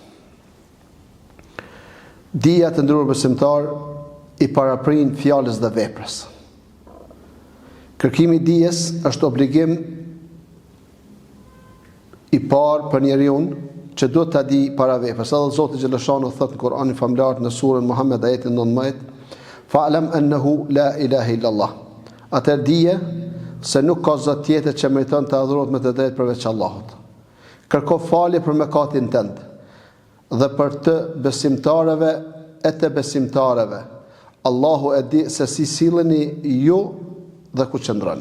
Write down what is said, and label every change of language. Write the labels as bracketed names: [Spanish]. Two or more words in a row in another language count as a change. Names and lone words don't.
[Albanian] Dija të ndruar besimtar i paraprin fjalës dhe veprës. Kërkimi i dijes është obligim i parë për njeriu që duhet ta di para veprës. Edhe Zoti xhaleshanu thot në Kur'anin famlar në surën Muhammed ajetin 19, [Arabic] فاعلم أنه لا إله إلا الله. [Albanian] Atë dije se nuk ka zot tjetër që meriton të adhurohet me të drejtë përveç Allahut. Kërko falje për mëkatin tënd dhe për të besimtarëve e të besimtarëve. Allahu e di se si silleni ju dhe ku qëndroni.